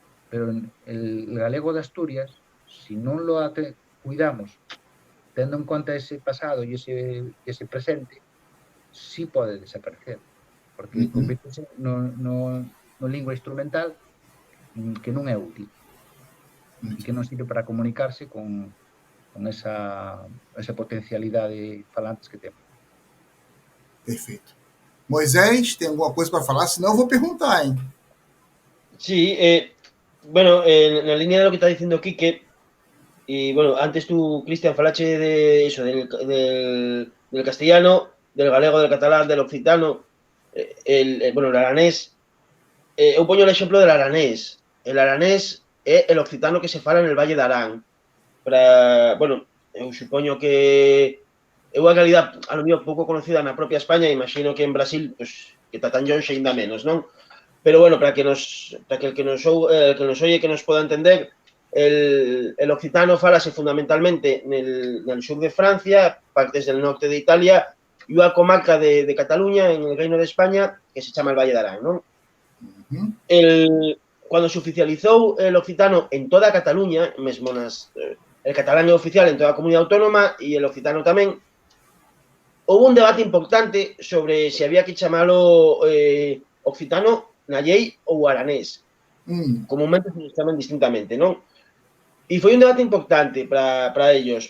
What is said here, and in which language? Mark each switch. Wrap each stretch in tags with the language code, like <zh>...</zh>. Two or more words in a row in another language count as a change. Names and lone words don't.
<gl>pero el galego de Asturias, si non lo cuidamos, tendo en conta ese pasado e ese presente, sí pode desaparecer, porque convírtese no lingua instrumental que non é útil e que non sirve para comunicarse con esa potencialidade falantes que temos.</gl> <pt>Perfeito. Moisés, tem alguma coisa para falar? Senão eu vou perguntar, hein?</pt> <es>Sí, bueno, en la línea de lo que está diciendo Quique, y bueno, antes tú, Cristian, falache de eso, del castellano, del galego, del catalán, del occitano, bueno, el aranés.</es> <gl>Eu poño el exemplo del aranés. El aranés é el occitano que se fala en el Valle de Arán. Bueno, eu supoño que é unha realidade a lo mellor pouco conocida na propia España, imagino que en Brasil, pues, que está tan longe ainda menos, non?</gl> <es>Pero bueno, para que el que nos oye, que nos pueda entender, el occitano falase fundamentalmente nel sur de Francia, partes del norte de Italia</es> <gl>e unha comarca</gl> <es>de Cataluña, en el Reino de España,</es> <gl>que se chama</gl> <es>el Valle de Arán, non?</es> <gl>Cuando se oficializou el occitano en toda Cataluña, mesmo el catalán é oficial en toda a comunidade autónoma e el occitano tamén, houve un debate importante sobre se había que chamalo occitano, nallei ou aranés. Comúnmente se chaman distintamente, non? E foi un debate importante para ellos.</gl>